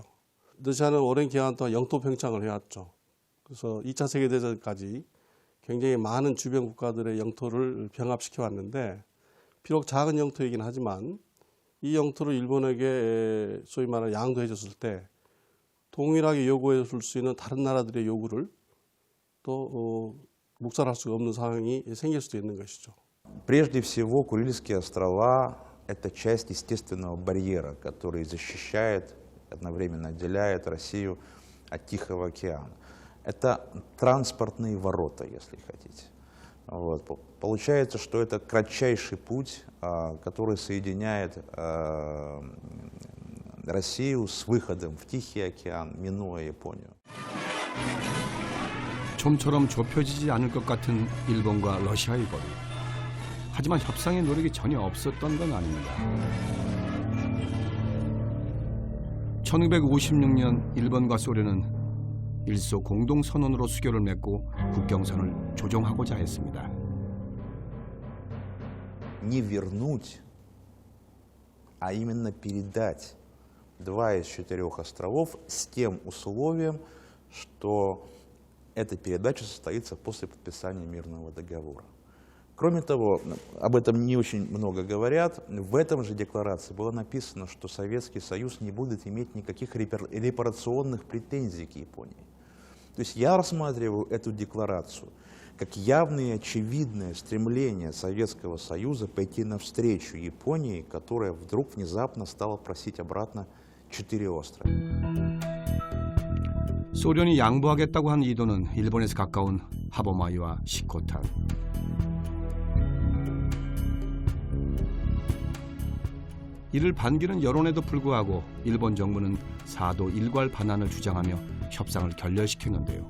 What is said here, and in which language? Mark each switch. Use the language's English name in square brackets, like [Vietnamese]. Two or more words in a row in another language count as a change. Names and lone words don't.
[Korean] 러시아는 오랜 기간 동안 영토 평창을 해왔죠. 그래서 2차 세계대전까지 굉장히 많은 주변 국가들의 영토를 병합시켜 왔는데, 비록 작은 영토이긴 하지만 이 영토를 일본에게 소위 말하는 양도해 줬을 때 동일하게 요구해 줄 수 있는 다른 나라들의 요구를 또 묵살할 수가 없는 상황이 생길 수도 있는 것이죠. [Russian] Прежде всего, Курильские острова – это часть естественного барьера, который защищает, одновременно отделяет Россию от Тихого океана. Это транспортные ворота, если хотите. Вот. Получается, что это кратчайший путь, который соединяет Россию с выходом в Тихий океан, минуя Японию. [Korean] 좀처럼 좁혀지지 않을 것 같은 일본과 러시아의 거리. 하지만 협상의 노력이 전혀 없었던 건 아닙니다. 1956년 일본과 소련은 일소 공동선언으로 수교를 맺고 국경선을 조정하고자 했습니다. [Russian] Не вернуть, а именно передать 2 из 4 островов с тем условием, что эта передача состоится после подписания мирного договора. Кроме того, об этом не очень много говорят, в этом же декларации было написано, что Советский Союз не будет иметь никаких репарационных претензий к Японии. То есть я рассматриваю эту декларацию как явное и очевидное стремление Советского Союза пойти навстречу Японии, которая вдруг внезапно стала просить обратно 4 острова. [Korean] 소련이 양보하겠다고 한 이도는 일본에서 가까운 하보마이와 시코탄. 이를 반기는 여론에도 불구하고 일본 정부는 사도 일괄 반환을 주장하며 협상을 결렬시켰는데요.